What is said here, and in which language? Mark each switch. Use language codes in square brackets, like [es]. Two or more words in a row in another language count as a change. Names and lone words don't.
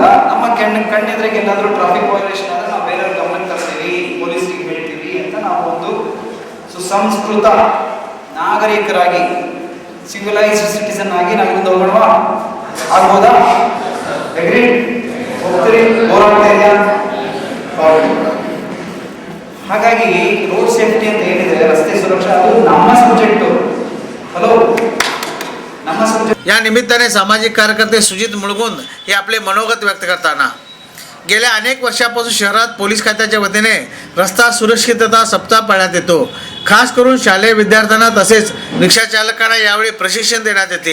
[kn] ನಮ್ಮ ಕಣ್ಣೆದ್ರಿಗೆ ಎಲ್ಲಾದರೂ [en] traffic violation [kn] ಆದರೆ ನಾವು ಬೇರೆಯವ್ರ ಗಮನಕ್ಕೆ ತರ್ತೀವಿ, ಪೊಲೀಸರಿಗೆ ಹೇಳ್ತೀವಿ ಅಂತ ನಾವು ಒಂದು ಸುಸಂಸ್ಕೃತ ನಾಗರಿಕರಾಗಿ, [en] civilized citizen [kn] ಆಗಿ ನಾವು ಇಲ್ಲಿಂದ ಹೋಗೋಣವಾ? ಆಗ್ಬೋದಾ? ಅಗ್ರಿ? ಹೋಗ್ತೀರಿ? ಹೋರಾಡ್ತಾ ಇದೆಯಾ? ಹಾಗಾಗಿ [en] road safety [kn] ಅಂತ ಏನಿದೆ, ರಸ್ತೆ ಸುರಕ್ಷಾ, ಅದು ನಮ್ಮ ಸಬ್ಜೆಕ್ಟು। [mr] हॅलो, या निमित्ताने सामाजिक कार्यकर्ते सुजित मुळगुण हे आपले मनोगत व्यक्त करताना गेल्या अनेक वर्षापासून शहरात पोलीस खात्याच्या वतीने रस्ता सुरक्षितता सप्ताह पाळण्यात येतो। खास करून शालेय विद्यार्थ्यांना तसेच रिक्षा चालकांना यावेळी प्रशिक्षण देण्यात येते।